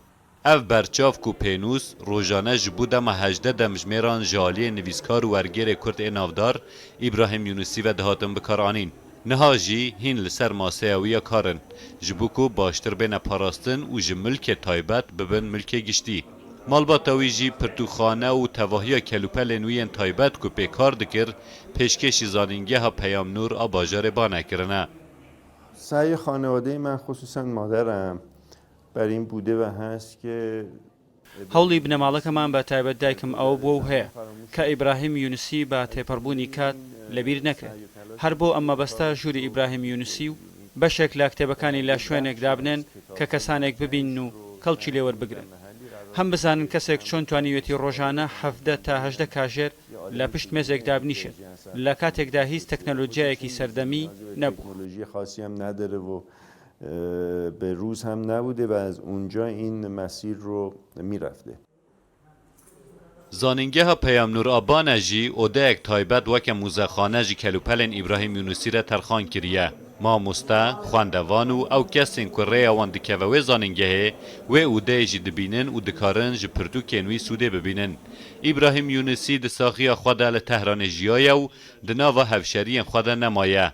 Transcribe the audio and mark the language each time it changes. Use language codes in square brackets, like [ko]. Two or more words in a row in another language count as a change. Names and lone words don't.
[ku] اف برچاف کو پینوس روزانه جبو دم 18 دمجمیران جالی نویسکار و ورگر کرد نافدار ابراهیم یونسی و دهاتن بکارانین. نهاجی هین لسر ماسیویا کارن جبو کو باشتر بین پاراستن و جملک تایبت ببن ملک گشتی. مالباتاوی جی پرتوخانه و تواهی کلوپل نوین تایبت کو پیکار دکر پیشکشی زانینگه ها پیام نور آباجار بانه کرنه. [fa] سعی خانواده من خصوصا مادرم بر این بوده و هست که [ckb] هەوڵی بنەماڵەکەمان بە تایبەت دایکم ئەوە بۆ و هەیە کە ئیبراهیم یونسی بە تێپەڕبوونی کات لەبیر نەکرێت هەر بۆ ئەمە بەستە ژووری ئیبراهیم یونسی و بەشێک لە کتێبەکانی لە شوێنێکدا بنێن کە کەسانێک ببین و کەڵکی لێوەربگرن هەم بزانن کەسێک چۆن توانیوێتی ڕۆژانە 17 تا 18 کاژێر لە پشت مێزێکدا بنیشێت لە کاتێکدا هیچ تەکنەلۆژیایەکی سەردەمی نەبوو. [fa] به روز هم نبوده و از اونجا این مسیر رو میرفته. [ku] زانینگه ها پیام نور آبانه جی اوده یک تایبت وکه موزخانه جی کلوپلن ابراهیم یونسی را ترخان کریه. ما مستا خواندوانو او کسین که ری آوان دکوه زانینگه و اوده جی دبینن و دکارن جی پرتو کنوی سوده ببینن. ابراهیم یونسی دساخی خواده لتهران جیایه و دناوه هفشری خواده نمایه.